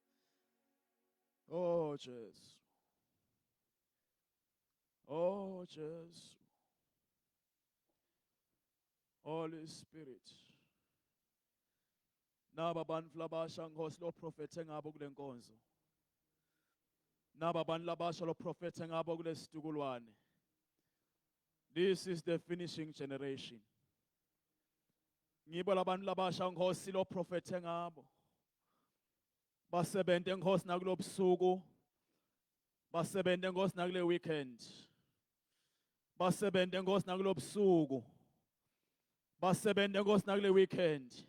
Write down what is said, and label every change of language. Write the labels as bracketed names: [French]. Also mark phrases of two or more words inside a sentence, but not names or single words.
[English] Oh Jesus. Oh Jesus. Holy Spirit. [Swati] Naba bantu labasha Nkosi lo prophethe ngabo kule nkonzo. Naba bantu labasha lo prophethe ngabo kule situkulwane. [English] This is the finishing generation. [Swati] Ngibo labantu labasha Nkosi lo prophethe ngabo. Basebente Nkosi nakulo busuku. Basebente Nkosi nakule weekend. Basebente Nkosi nakulo busuku. Basebente Nkosi nakule weekend.